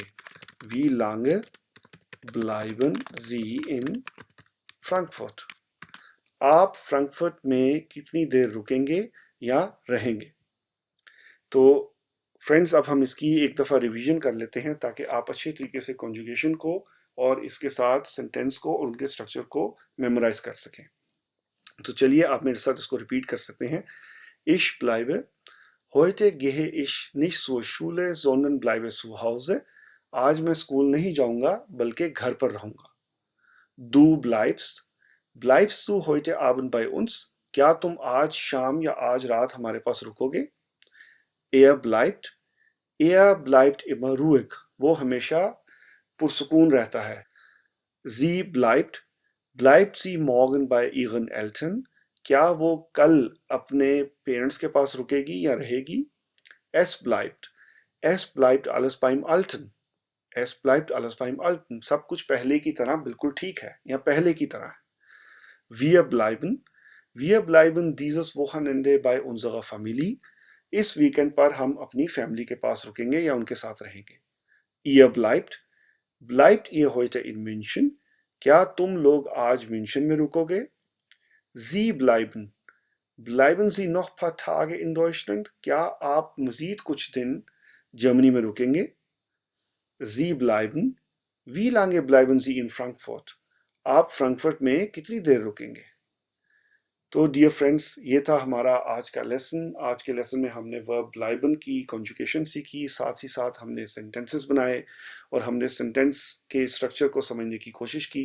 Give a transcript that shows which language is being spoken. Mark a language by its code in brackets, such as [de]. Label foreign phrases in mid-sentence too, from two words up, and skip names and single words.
[de] Wie lange bleiben Sie in Frankfurt, [hi] आप फ्रैंकफर्ट में कितनी देर रुकेंगे या रहेंगे। तो फ्रेंड्स अब हम इसकी एक दफ़ा रिवीजन कर लेते हैं ताकि आप अच्छे तरीके से कॉन्जुगेशन को और इसके साथ सेंटेंस को और उनके स्ट्रक्चर को मेमोराइज कर सकें। तो चलिए आप मेरे साथ इसको रिपीट कर सकते हैं। [de] Ich bleibe, heute gehe ich nicht zur Schule, sondern bleibe zu Hause. [hi] आज मैं स्कूल नहीं जाऊंगा बल्कि घर पर रहूंगा। [de] Du bleibst, bleibst du heute Abend bei uns? [hi] क्या तुम आज शाम या आज रात हमारे पास रुकोगे। [de] Er bleibt immer ruhig, [hi] वो हमेशा पुरसुकून रहता है। [de] Sie bleibt, bleibt sie morgen bei ihren Eltern? [hi] क्या वो कल अपने पेरेंट्स के पास रुकेगी या रहेगी। [de] Es bleibt alles beim Alten. Es bleibt alles beim Alten. [hi] सब कुछ पहले की तरह बिल्कुल ठीक है या पहले की तरह है। [de] Wir bleiben, Wir bleiben dieses Wochenende bei unserer Familie. [hi] इस वीकेंड पर हम अपनी फैमिली के पास रुकेंगे या उनके साथ रहेंगे। [de] Ihr bleibt ihr heute in München? [hi] क्या तुम लोग आज म्यूनशन में रुकोगे? [de] Sie bleiben Sie noch paar Tage in Deutschland? [hi] क्या आप मजीद कुछ दिन जर्मनी में रुकेंगे? [de] Sie bleiben. Wie lange bleiben Sie in Frankfurt? [hi] आप फ्रैंकफर्ट में कितनी देर रुकेंगे? तो [en] dear friends, [hi] ये था हमारा आज का लेसन। आज के लेसन में हमने वर्ब ब्लाइबन की कॉन्जुगेशन सीखी, साथ ही साथ हमने सेंटेंसेस बनाए और हमने सेंटेंस के स्ट्रक्चर को समझने की कोशिश की।